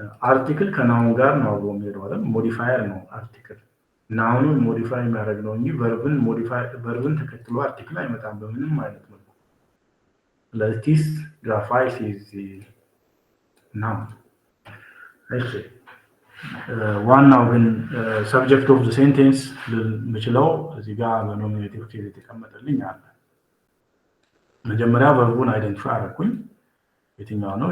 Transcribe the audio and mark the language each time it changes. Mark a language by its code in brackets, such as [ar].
[am] አርቲክል ከናውን ጋር ነው አብሮ የሚሄደው አይደል ሞዲፋየር ነው አርቲክል ናውኑን ሞዲፋይ የሚያደርግ ነው እንጂ verb ተከትሎ አርቲክል አይመጣም በምንም አይነት መልኩ [en] Latis graphites is noun. [am] እሺ ዋናው ግን ሰብጀክት ኦፍ ዘ ሴንቴንስ ልምችለው እዚህ ጋር በኖሚኔቲቭ ኬዝ የተቀመጠልኝ አለ። መጀመሪያ ቨርቡን አይደንቲፋይ አደረኩኝ። የትኛው ነው?